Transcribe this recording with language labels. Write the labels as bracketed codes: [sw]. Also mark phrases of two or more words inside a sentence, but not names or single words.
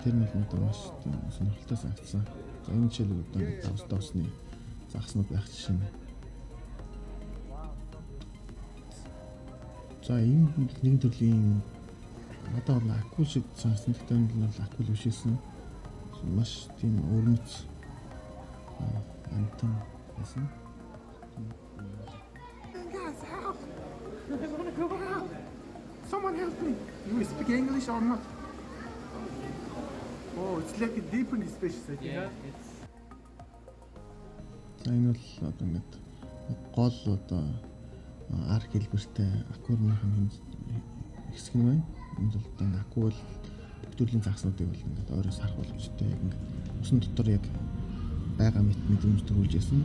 [mn] Тэр нь бол маш сонирхолтой санагдсан. За энэ жишээл одоо давстай усны загаснууд байх жишээ нь. За энэ нэгэн төрлийн одоо бол акул шиг санагдсан. Гэхдээ энэ бол акул биш байсан. Маш тийм өрмөц амтан байсан. [en] Guys, help! I want to go out. Someone help me. You speak English or not? Oh, it's like a different species, I think. Yeah, it's [mn] За энэ бол одоо ингээд гол одоо арк хэлбэртэй аквариумын хэсэг нь байна. Энд бол одоо аку бол бүх төрлийн загснуудыг бол ингээд ойроо сарах боломжтой. Яг ингээд усан дотор яг байгаа мэдрэмж төрүүлж ясан.